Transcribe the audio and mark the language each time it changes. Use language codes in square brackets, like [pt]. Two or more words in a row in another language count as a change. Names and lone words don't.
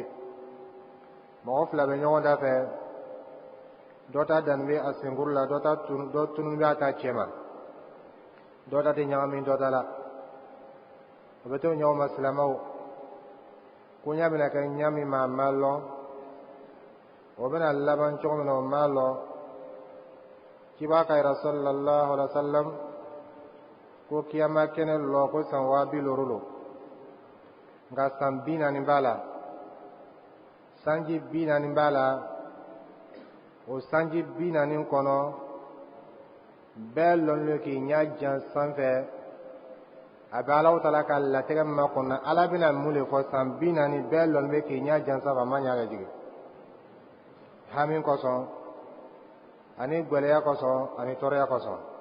[bm] mɔgɔ fila bɛ ɲɔgɔn da fɛ dɔ ta danni bɛ a senkuru la dɔ tunu bɛ a ta cɛma dɔ ta tɛ ɲagamin dɔ ta la o bɛ to ɲɔgɔn ma silamɛw ko ɲa bɛna kɛ ɲa min ma a ma lɔn o bɛna laban cogo min na o ma lɔn kiba ka yira [ar] صلى الله عليه وسلم [bm] ko kiyama kɛnɛ lɔ ko san 200 lo nka san 40 b'a la sanji 40 b'a la o sanji 40 kɔnɔ bɛɛ lɔnni k'i ɲɛ jan sanfɛ a bɛ Alahu Taala ka latigɛ min makɔnɔ Ala bɛna mun de fɔ san 40 bɛɛ lɔnni bɛ k'i ɲɛ jan sanfɛ a ma ɲɛ ka jigin hami kosɔn ani gwɛlɛya kosɔn ani tɔɔrɔya kosɔn.